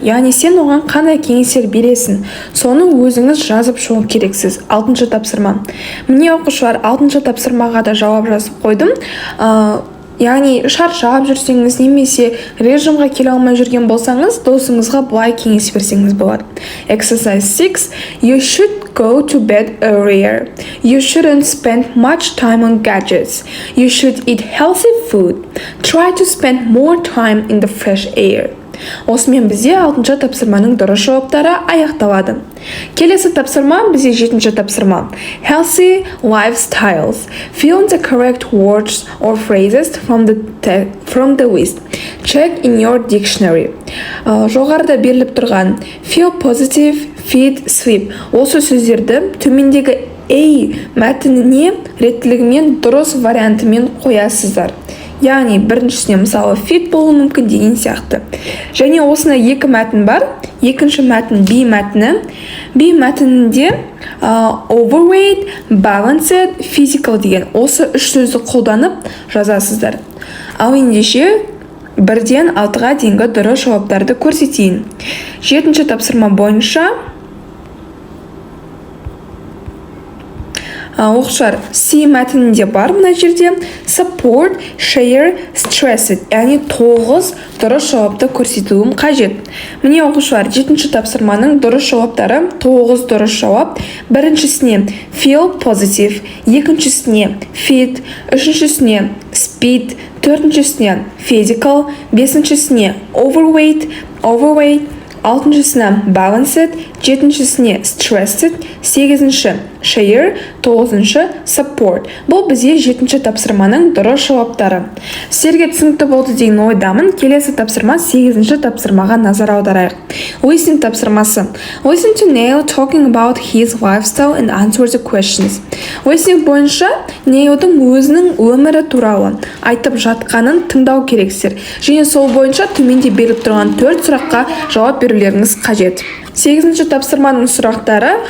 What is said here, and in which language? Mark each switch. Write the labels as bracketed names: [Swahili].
[Kazakh] Яғни сен оған қандай кеңестер бересің? Соны өзіңіз жазып шығу керексіз. 6-ші тапсырма. Міне оқушылар 6-ші тапсырмаға да жауап жазып қойдым. Яғни шаршап жүрсеңіз немесе режимға келе алмай жүрген болсаңыз, досыңызға былай кеңес берсеңіз болады. [English] Exercise 6. You should go to bed earlier. You shouldn't spend much time on gadgets. You should eat healthy food. Try to spend more time in the fresh air. [Kazakh] Осымен бізде 6-ші тапсырманың дұрыс жауаптары аяқталады. Келесі тапсырма бізде 7-ші тапсырма. [English] Healthy lifestyles. Fill the correct words or phrases from the list. Check in your dictionary. [Kazakh] Жоғарыда беріліп тұрған [English] feel positive, feed, sleep. [Kazakh] Осы сөздерді төмендегі A мәтініне реттілігімен дұрыс вариантымен қоясыздар. Яғни біріншісіне мысалы fit болуы мүмкін деген сияқты. Және осында екі мәтін бар. Екінші мәтін B мәтіні. B мәтінінде overweight, balanced, physical деген осы үш сөзді қолданып жазасыздар. Ал ендеше 1-ден 6-ға дейінгі дұрыс жауаптарды көрсетейін. 7-ші тапсырма бойынша оқушылар C мәтінінде бар мына жерде support, share, stressed, яғни 9 дұрыс жауапты көрсетуім қажет. Міне оқушылар 7-ші тапсырманың дұрыс жауаптары 9 дұрыс жауап. Біріншісіне feel positive, екіншісіне fit, үшіншісіне speed, төртіншісіне physical, бесіншісіне overweight, алтыншысына balanced, жетіншісіне stressed, 8-ші share, 9-шы support. Бұл бізде 7-ші тапсырманың дұрыс жауаптары. Сіздерге түсінікті болды деген ойдамын. Келесі тапсырма 8-ші тапсырмаға назар аударайық. Listening тапсырмасы. [English] Listen to Neil talking about his lifestyle and answer the questions. [Kazakh] Listening бойынша Нейлдің өзінің өмірі туралы айтып жатқанын тыңдау керексіздер. Және сол бойынша төменде беріліп тұрған 4 сұраққа жауап берулеріңіз қажет. 8-ші тапсырманың сұрақтары.